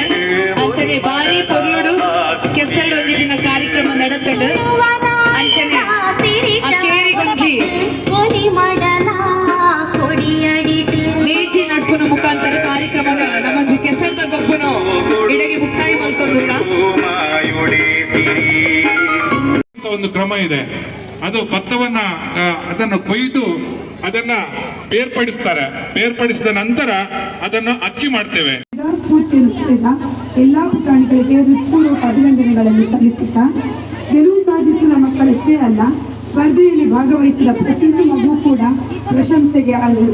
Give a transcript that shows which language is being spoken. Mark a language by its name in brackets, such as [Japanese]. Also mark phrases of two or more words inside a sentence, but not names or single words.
[Tulu] ಅಂಚನೆ ಬಾರಿ ಪೊರ್ಲುಡು ಕೆಸರಡು ಒಂಜಿ ದಿನ ಕಾರ್ಯಕ್ರಮ ನಡೆತಡು. ಅಂಚನೆ ಅಕ್ಕೇರಿಗೊಂಜಿ ನೇಜಿ ನಡ್ಪುನ ಮುಖಾಂತರ ಕಾರ್ಯಕ್ರಮ ನಮ್ಮೊಂದು ಕೆಸರದ ಗೊಬ್ಬನು ಇಡಗೆ ಮುಕ್ತಾಯ ಮಾಡ್ಕೊಂಡುಲ್ಲ. [Kannada] ಒಂದು ಕ್ರಮ ಇದೆ, ಅದು ಭತ್ತವನ್ನ ಅದನ್ನು ಕೊಯ್ದು ಅದನ್ನ ಬೇರ್ಪಡಿಸ್ತಾರೆ. ಬೇರ್ಪಡಿಸಿದ ನಂತರ ಅದನ್ನು ಅಕ್ಕಿ ಮಾಡ್ತೇವೆ. ಸ್ಫೂರ್ತಿ ನೃತ್ಯದ ಎಲ್ಲಾ ಪುಟಾಣಿಗಳಿಗೆ ಹೃತ್ಪೂರ್ವಕ ಅಭಿನಂದನೆಗಳನ್ನು ಸಲ್ಲಿಸುತ್ತಾ, ಗೆಲುವು ಸಾಧಿಸಿದ ಮಕ್ಕಳಷ್ಟೇ ಅಲ್ಲ, ಸ್ಪರ್ಧೆಯಲ್ಲಿ ಭಾಗವಹಿಸಿದ ಪ್ರತಿಯೊಂದು ಮಗು ಕೂಡ ಪ್ರಶಂಸೆಗೆ ಅರ್ಹರು.